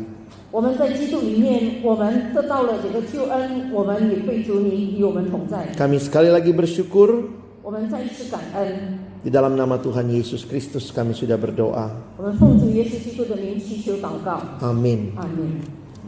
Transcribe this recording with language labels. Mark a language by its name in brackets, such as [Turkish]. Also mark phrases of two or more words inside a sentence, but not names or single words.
[Chinese] 我们在基督里面，我们得到了这个救恩，我们也被主你与我们同在。 [Indonesian] Kami sekali lagi bersyukur. [Chinese] 我们再一次感恩。 [Indonesian] Di dalam nama Tuhan Yesus Kristus kami sudah berdoa. [Chinese] 我们奉主耶稣基督的名祈求祷告。 [Indonesian] Amin. [Chinese] 阿门。